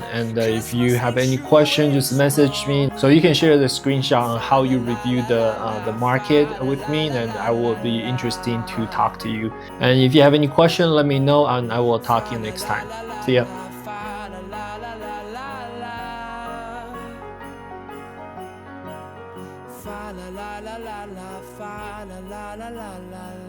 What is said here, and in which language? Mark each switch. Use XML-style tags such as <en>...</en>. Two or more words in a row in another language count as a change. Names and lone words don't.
<en>And if you have any question, just message me. So you can share the screenshot on how you review the market with me, and I will be interested to talk to you. And if you have any question, let me know, and I will talk to you next time. See ya. Fa la la la la la, fa la la la la la.</en>